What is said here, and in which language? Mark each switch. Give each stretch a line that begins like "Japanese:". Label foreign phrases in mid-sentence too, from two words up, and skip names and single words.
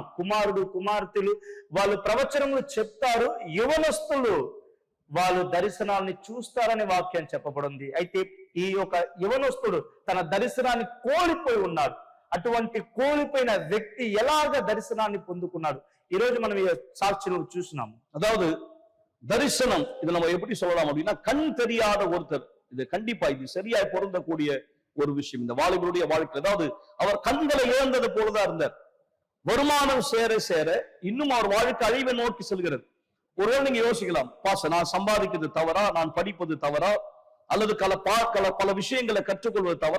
Telugu: కుమారుడు కుమార్తెలు వాళ్ళు ప్రవచనములు చెప్తారు, యవనస్తులు వాళ్ళు దర్శనాల్ని చూస్తారనే వాక్యం చెప్పబడింది. అయితే ఈ యొక్క యవనస్తుడు తన దర్శనాన్ని కోల్పోయి ఉన్నాడు. అటువంటి కోల్పోయిన వ్యక్తి ఎలాగ దర్శనాన్ని పొందుకున్నాడు? ఈ రోజు మనం ఈ సాక్షిలో చూస్తున్నాము.
Tamil: அதாவது தரிசனம், இது நம்ம எப்படி சொல்லலாம் அப்படின்னா, கண் தெரியாத ஒருத்தர், இது கண்டிப்பா இது சரியாய் பொருந்தக்கூடிய ஒரு விஷயம் இந்த வாலிபருடைய வாழ்க்கை. அதாவது அவர் கண்களை இழந்தது போலதான் இருந்தார். வருமானம் சேர சேர இன்னும் அவர் வாழ்க்கை அழிவை நோக்கி செல்கிறது. ஒருவேளை நீங்க யோசிக்கலாம், பாச நான் சம்பாதிக்கிறது தவறா, நான் படிப்பது தவறா, அல்லது பல விஷயங்களை கற்றுக்கொள்வது தவறா?